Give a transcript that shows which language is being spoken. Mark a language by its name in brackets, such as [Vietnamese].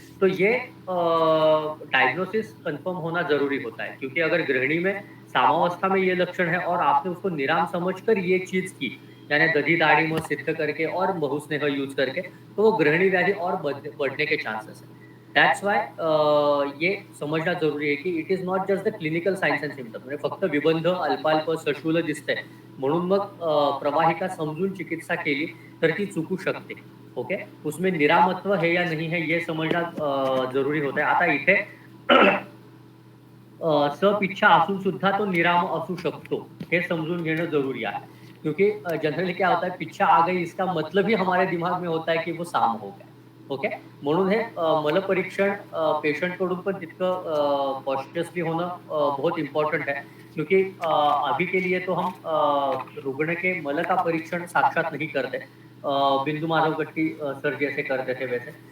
[Hindi] तो ये diagnosis confirm होना ज़रूरी होता है, क्योंकि अगर गृहिणी में सामावस्था में ये लक्षण है और आपने उसको निराम समझकर ये चीज़ की, यानी दधी दाढ़ी में सिद्ध करके और बहुस्नेह यूज करके, तो वो गृहिणी व्याधि और बढ़ने के चांसेस है। [Marathi] दैट्स वाय ये समझना जरुरी आहे की [English] it is not just the clinical signs and symptoms, [Marathi] म्हणजे फक्त विबंध, अल्पाल्प, सशूल दिसतंय म्हणून मग प्रवाहिका समजून चिकित्सा केली तर ती चुकू शकते। [Hindi] ओके, उसमें निरामत्व है या नहीं है ये समझना जरुरी होता है। [Marathi] आता इथे सप इच्छा असून सुद्धा तो निराम असू शकतो, हे समझून घेणं जरूरी आहे। [Hindi] क्योंकि जनरली क्या होता है, पिच्छा आ गई इसका मतलब ही हमारे दिमाग में होता है कि वो साम हो गया। [Marathi] ओके, म्हणून हे मल परीक्षण पेशंट कडून पण तितकं कॉशियसली होणं [Hindi] बहुत इम्पोर्टेंट है। क्योंकि अभी के लिए तो हम रुग्ण के मल का परीक्षण साक्षात नहीं करते, बिंदु माधव गट्टी सर जैसे करते थे वैसे।